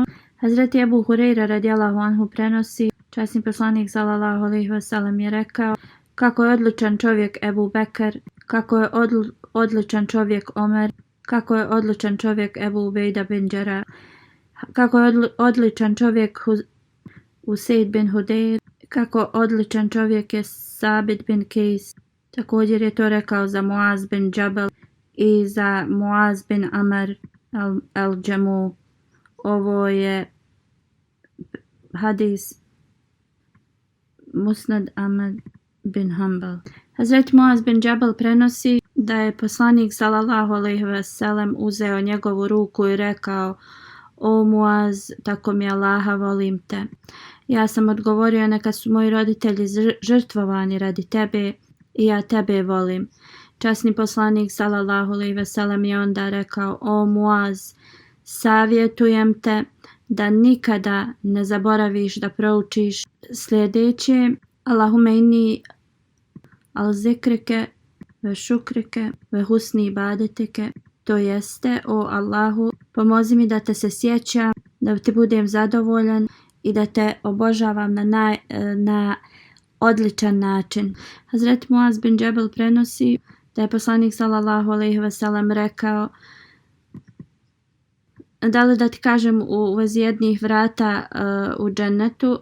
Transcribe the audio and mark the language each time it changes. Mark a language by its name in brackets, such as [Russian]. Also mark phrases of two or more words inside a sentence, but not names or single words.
[Bosnian] Hazreti Ebu Hurejra [Arabic] رضي الله عنه [Bosnian] prenosi: časni poslanik [Arabic] صلى الله عليه وسلم [Bosnian] je rekao: kako je odličan čovjek Ebu Bekr, kako je odličan čovjek Omer, kako je odličan čovjek Ebu Ubejda bin Đerah, kako je odličan čovjek Usejd bin Hudejr, kako odličan čovjek je Sabit bin Kejs. Također je to rekao za Muaz bin Džabel i za Muaz bin Amr al-Džemu. Ovo je hadis Musnad Ahmad bin Hanbal. Hazreti Muaz bin Džabel prenosi da je poslanik [Arabic] صلى الله عليه وسلم [Bosnian] uzeo njegovu ruku i rekao: o Muaz, tako mi Allaha, volim te. Ja sam odgovorio: neka su moji roditelji žrtvovani radi tebe i ja tebe volim. Časni poslanik [Arabic] صلى الله عليه وسلم [Bosnian] je onda rekao: o Muaz, savjetujem te da nikada ne zaboraviš da proučiš sljedeće: [Arabic] اللهم أعني على ذكرك وشكرك وحسن عبادتك, [Bosnian] to jeste: o Allahu, pomozi mi da te se sjećam, da ti budem zadovoljan i da te obožavam na odličan način. Hazreti Muaz bin Džabel prenosi da je poslanik [Arabic] صلى الله عليه وسلم [Bosnian] rekao: da li da ti kažem u vezi jednih vrata u džennetu?